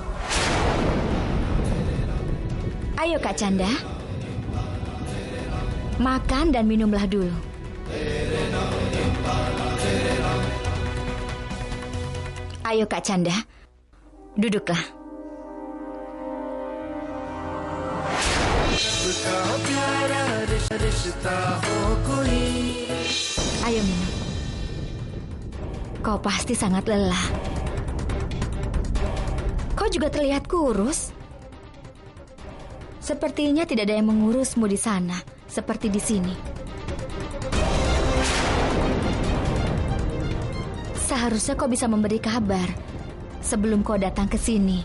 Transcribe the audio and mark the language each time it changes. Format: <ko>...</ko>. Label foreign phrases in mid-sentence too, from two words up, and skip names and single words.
<id>Ayo, Kak Canda. Makan dan minumlah dulu. Ayo, Kak Canda. Duduklah.</id> <hi>कहो प्यारा रिश्ता हो कोई.</hi> <id>Ayo minum. Kau pasti sangat lelah. Kau juga terlihat kurus. Sepertinya tidak ada yang mengurusmu di sana, seperti di sini. Seharusnya kau bisa memberi kabar sebelum kau datang ke sini.</id>